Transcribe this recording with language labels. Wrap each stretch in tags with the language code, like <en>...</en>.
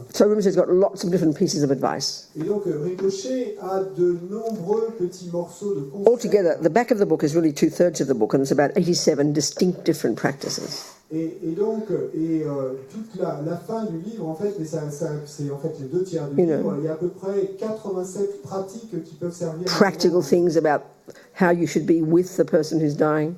<en>So Rinpoche's got lots of different pieces of advice.</en> <fr>Et donc Rinpoche a de nombreux petits morceaux de conseils.</fr> <en>Altogether, the back of the book is really 2/3 of the book, and it's about 87 distinct different practices.</en> <fr>Et donc, toute la fin du livre, en fait, mais c'est en fait les 2/3 du</fr> <en>You know.</en> <fr>livre, il y a à peu près 87 pratiques qui peuvent servir.</fr> <en>Practical things about how you should be with the person who's dying,</en>